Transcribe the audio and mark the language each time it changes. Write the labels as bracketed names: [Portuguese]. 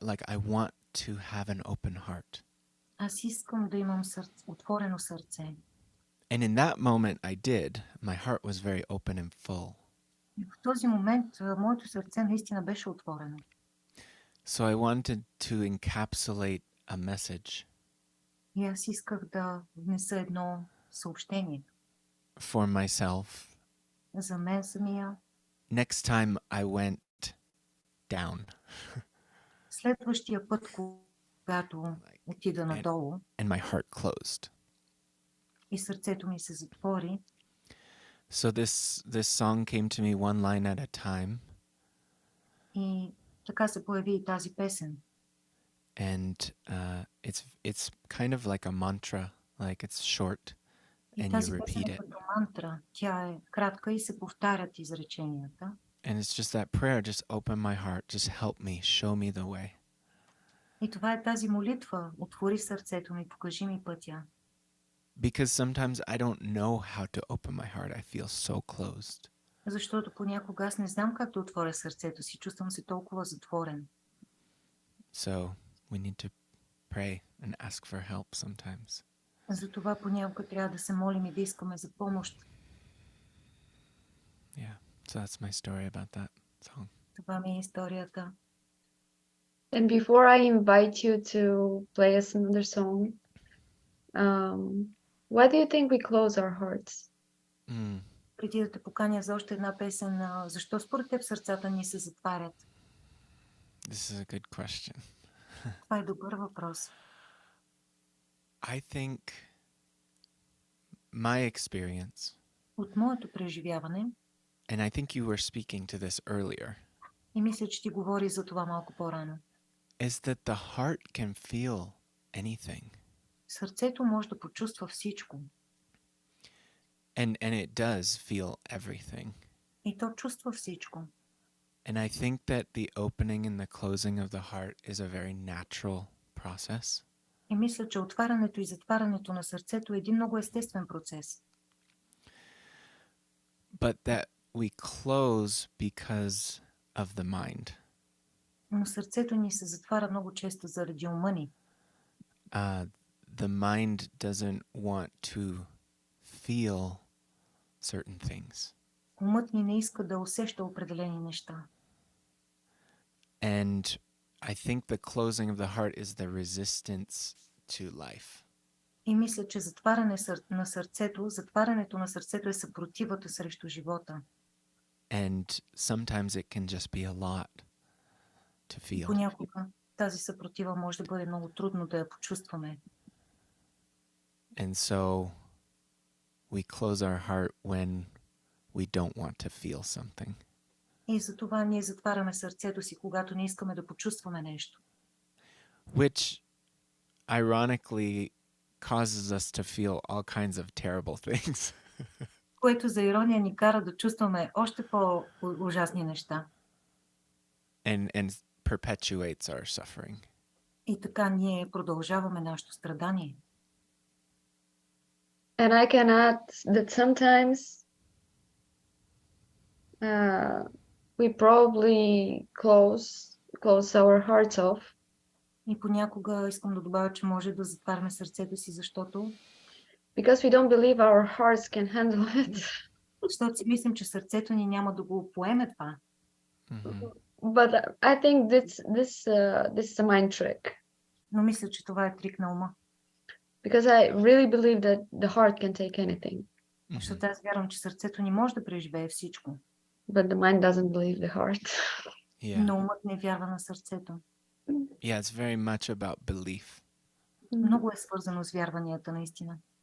[English] Like, I want to have an open heart. [Bulgarian] Аз искам да имам отворено сърце. [English] And in that moment I did. My heart was very open and full. [Bulgarian] И в този момент моето сърце наистина беше отворено. [English] So I wanted to encapsulate a message [Bulgarian] И аз исках да внеса едно съобщение [English] for myself. [Bulgarian] за мен самия. [English] Next time I went down [Bulgarian] Следващия път, когато отида надолу [English] and my heart closed. [Bulgarian] и сърцето ми се затвори, [English] So this song came to me one line at a time, [Bulgarian] и така се появи и тази песен. [English] and it's kind of like a mantra, like it's short [Bulgarian] И [English] and [Bulgarian] тази [English] you [Bulgarian] песен [English] repeat [Bulgarian] е [English] it. [Bulgarian] като мантра. Тя е кратка и се повтарят изреченията. [English] And it's just that prayer, just open my heart, just help me, show me the way. [Bulgarian] И това е тази молитва. Отвори сърцето ми, покажи ми пътя. [English] Because sometimes I don't know how to open my heart. I feel so closed. [Bulgarian] Защото понякога аз не знам как да отворя сърцето си. Чувствам се толкова затворен. [English] So we need to pray and ask for help sometimes. [Bulgarian] Затова понякога трябва да се молим и да искаме за помощ. [English] Yeah. So that's my story about that song. [Bulgarian] Това ми е историята. [English] And before I invite you to play us another song, why do you think we close our hearts? [Bulgarian] Преди да те поканя за още една песен, защо според теб сърцата ни се затварят? [English] This is a good question. [Bulgarian] Това е добър въпрос. [English] I think my experience, [Bulgarian] От моето преживяване, [English] and I think you were speaking to this earlier, [Bulgarian] и мисля, че ти говори за това малко по-рано, [English] is that the heart can feel anything. [Bulgarian] сърцето може да почувства всичко. [English] And it does feel everything. [Bulgarian] И то чувства всичко. [English] And I think that the opening and the closing of the heart is a very natural process. [Bulgarian] И мисля, че отварянето и затварянето на сърцето е един много естествен процес. [English] But that we close because of the mind. [Bulgarian] Но сърцето ни се затваря много често заради ума ни. [English] The mind doesn't want to feel certain things. [Bulgarian] Умът ни не иска да усеща определени неща. [English] And I think the closing of the heart is the resistance to life. [Bulgarian] И мисля, че затварянето на сърцето е съпротивата срещу живота. [English] And sometimes it can just be a lot to feel. [Bulgarian] Понякога тази съпротива може да бъде много трудно да я почувстваме. [English] And so we close our heart when we don't want to feel something. [Bulgarian] И затова ние затваряме сърцето си, когато не искаме да почувстваме нещо. [English] Which ironically causes us to feel all kinds of terrible things. [Bulgarian] Което за ирония ни кара да чувстваме още по-ужасни неща. [English] And perpetuates our suffering. [Bulgarian] И така ние продължаваме нашето страдание. [English] And I can add that sometimes we probably close our hearts off [Bulgarian] И понякога искам да добавя, че може да затваряме сърцето си, защото [English] because we don't believe our hearts can handle it. [Bulgarian] защото си мислим, че сърцето ни няма да го поеме това. [English] But I think this is a mind trick [Bulgarian] Но мисля, че това е трик на ума. [English] because I really believe that the heart can take anything, [Bulgarian] Защото аз вярвам, че сърцето ни може да преживее всичко, [English] but the mind doesn't believe the heart. Yeah. [Bulgarian] но умът не вярва на сърцето. [English] Yeah, it's very much about belief [Bulgarian] Много е свързано с вярванията наистина.